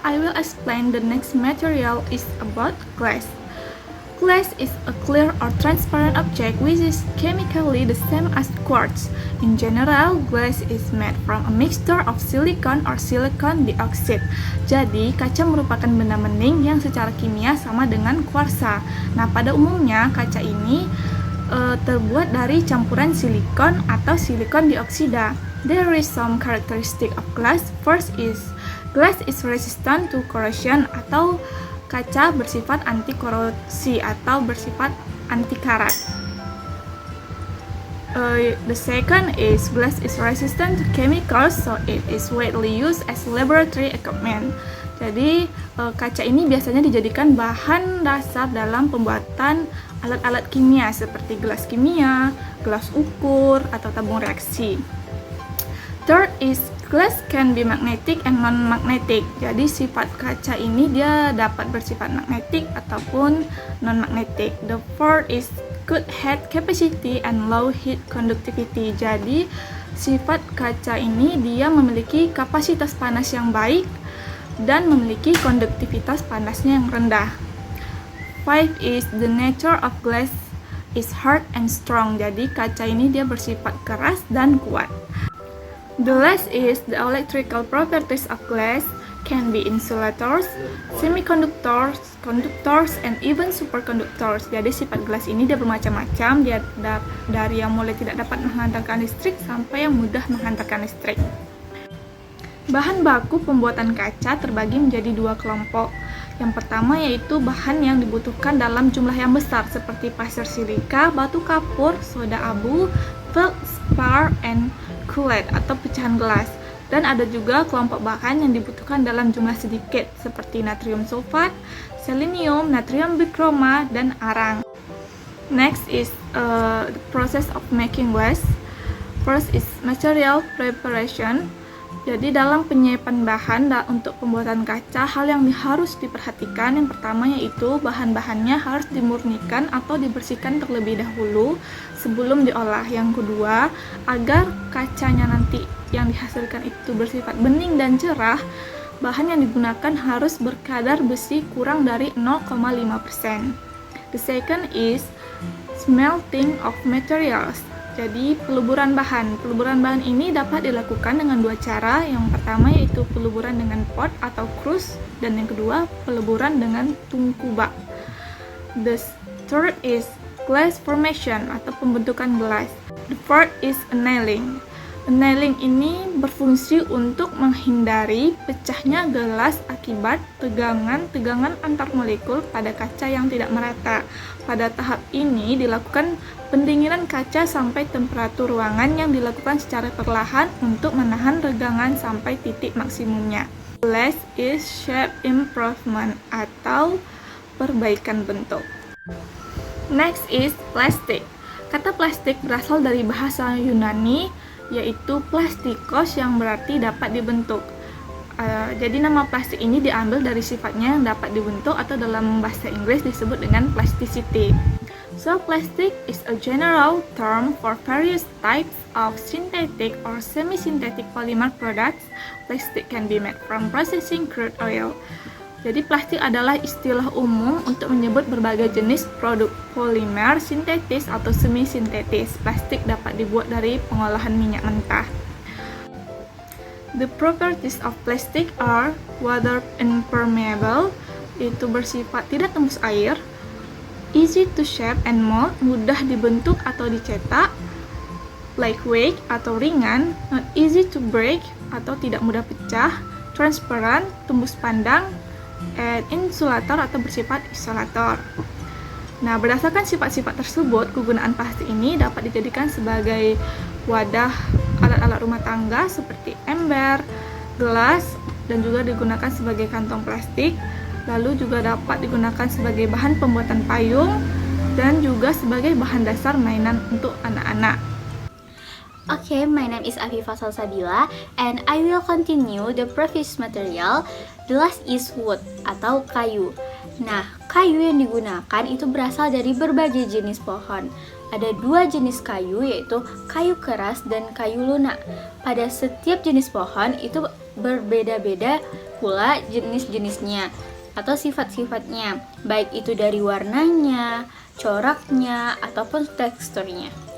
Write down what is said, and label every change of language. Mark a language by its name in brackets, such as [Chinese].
[English] I will explain the next material is about glass. Glass is a clear or transparent object which is chemically the same as quartz. In general, glass is made from a mixture of silicon or silicon dioxide. [Indonesian] Jadi, kaca merupakan benda bening yang secara kimia sama dengan kuarsa. Nah, pada umumnya kaca ini terbuat dari campuran silikon atau silikon dioksida. [English] There is some characteristic of glass. First is glass is resistant to corrosion [Indonesian] atau kaca bersifat anti korosi atau bersifat anti karat. [English] The second is glass is resistant to chemicals, so it is widely used as laboratory equipment. [Indonesian] Jadi kaca ini biasanya dijadikan bahan dasar dalam pembuatan alat-alat kimia seperti gelas kimia, gelas ukur, atau tabung reaksi. [English] Third is glass can be magnetic and non-magnetic. [Indonesian] Jadi sifat kaca ini dia dapat bersifat magnetik ataupun non-magnetic. [English] The fourth is good heat capacity and low heat conductivity. [Indonesian] Jadi sifat kaca ini dia memiliki kapasitas panas yang baik dan memiliki konduktivitas panasnya yang rendah. [English] Five is the nature of glass is hard and strong. [Indonesian] Jadi kaca ini dia bersifat keras dan kuat. [English] The last is the electrical properties of glass can be insulators, semiconductors, conductors, and even superconductors. [Indonesian] Jadi sifat gelas ini dia bermacam-macam, dia dari yang mulai tidak dapat menghantarkan listrik sampai yang mudah menghantarkan listrik. Bahan baku pembuatan kaca terbagi menjadi dua kelompok. Yang pertama yaitu bahan yang dibutuhkan dalam jumlah yang besar seperti pasir silika, batu kapur, soda abu, feldspar, and kulit atau pecahan gelas. Dan ada juga kelompok bahan yang dibutuhkan dalam jumlah sedikit seperti natrium sulfat, selenium, natrium bichroma, dan arang. [English] Next is the process of making glass. First is material preparation. [Indonesian] Jadi dalam penyiapan bahan untuk pembuatan kaca, hal yang harus diperhatikan yang pertama yaitu bahan-bahannya harus dimurnikan atau dibersihkan terlebih dahulu sebelum diolah. Yang kedua, agar kacanya nanti yang dihasilkan itu bersifat bening dan cerah, bahan yang digunakan harus berkadar besi kurang dari 0,5%. [English] The second is smelting of materials. [Indonesian] Jadi peluburan bahan. Peluburan bahan ini dapat dilakukan dengan dua cara. Yang pertama yaitu peluburan dengan pot atau krus, dan yang kedua peluburan dengan tungku bak. [English] The third is glass formation [Indonesian] atau pembentukan gelas. [English] The fourth is annealing. [Indonesian] Annealing ini berfungsi untuk menghindari pecahnya gelas akibat tegangan antar molekul pada kaca yang tidak merata. Pada tahap ini dilakukan pendinginan kaca sampai temperatur ruangan yang dilakukan secara perlahan untuk menahan regangan sampai titik maksimumnya. [English] Glass is shape improvement [Indonesian] atau perbaikan bentuk. [English] Next is plastic. [Indonesian] Kata plastik berasal dari bahasa Yunani yaitu plastikos yang berarti dapat dibentuk. Jadi nama plastik ini diambil dari sifatnya yang dapat dibentuk atau dalam bahasa Inggris disebut dengan plasticity. [English] So plastic is a general term for various types of synthetic or semi-synthetic polymer products. Plastic can be made from processing crude oil. [Indonesian] Jadi plastik adalah istilah umum untuk menyebut berbagai jenis produk polimer sintetis atau semi sintetis. Plastik dapat dibuat dari pengolahan minyak mentah. [English] The properties of plastic are water impermeable, [Indonesian] yaitu bersifat tidak tembus air, [English] easy to shape and mold, [Indonesian] mudah dibentuk atau dicetak, [English] lightweight [Indonesian] atau ringan, [English] not easy to break [Indonesian] atau tidak mudah pecah, [English] transparent, [Indonesian] tembus pandang, [English] and insulator [Indonesian] atau bersifat isolator. Nah, berdasarkan sifat-sifat tersebut, kegunaan plastik ini dapat dijadikan sebagai wadah alat-alat rumah tangga seperti ember, gelas, dan juga digunakan sebagai kantong plastik. Lalu juga dapat digunakan sebagai bahan pembuatan payung dan juga sebagai bahan dasar mainan untuk anak-anak. [English] Okay, my name is Afifa Salsabila and I will continue the previous material. The last is wood [Indonesian] atau kayu. Nah, kayu yang digunakan itu berasal dari berbagai jenis pohon. Ada dua jenis kayu, yaitu kayu keras dan kayu lunak. Pada setiap jenis pohon itu berbeda-beda pula jenis-jenisnya atau sifat-sifatnya, baik itu dari warnanya, coraknya, ataupun teksturnya.